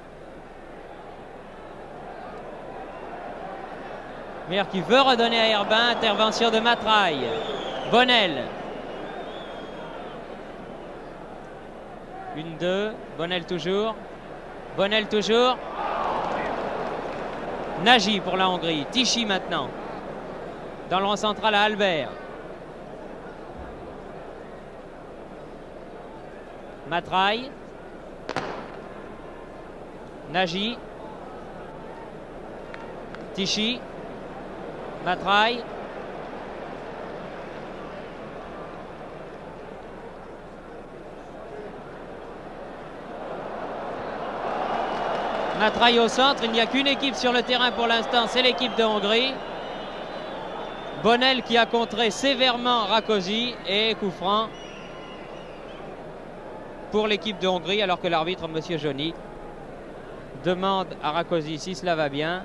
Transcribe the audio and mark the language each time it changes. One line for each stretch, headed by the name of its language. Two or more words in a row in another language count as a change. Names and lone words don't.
French: Muller qui veut redonner à Herbin, intervention de Matraille. Bonnel. 1-2, Bonnel toujours. Bonnel toujours. Nagy pour la Hongrie. Tichy maintenant. Dans le rond central à Albert. Matraille. Nagy. Tichy. Matraille. Matraille au centre. Il n'y a qu'une équipe sur le terrain pour l'instant, c'est l'équipe de Hongrie. Bonnel qui a contré sévèrement Rakosi, et coup franc pour l'équipe de Hongrie, alors que l'arbitre, M. Johnny, demande à Rakosi si cela va bien.